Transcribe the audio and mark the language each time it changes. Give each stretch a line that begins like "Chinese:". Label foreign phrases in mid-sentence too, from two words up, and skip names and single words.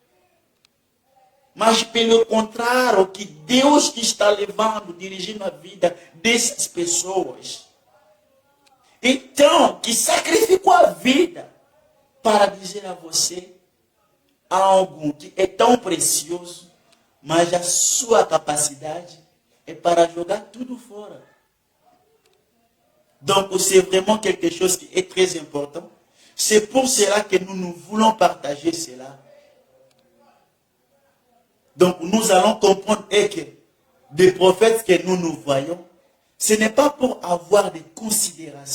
Portuguese: Mas pelo contrário, que Deus que está levando, dirigindo a vida dessas pessoas. Então, que sacrificou a vida para dizer a você algo que é tão precioso, mas a sua capacidade é para jogar tudo fora.
French: Donc, c'est vraiment quelque chose qui est très important. C'est pour cela que nous voulons partager cela. Donc, nous allons comprendre que des prophètes que nous voyons, ce n'est pas pour avoir des considérations.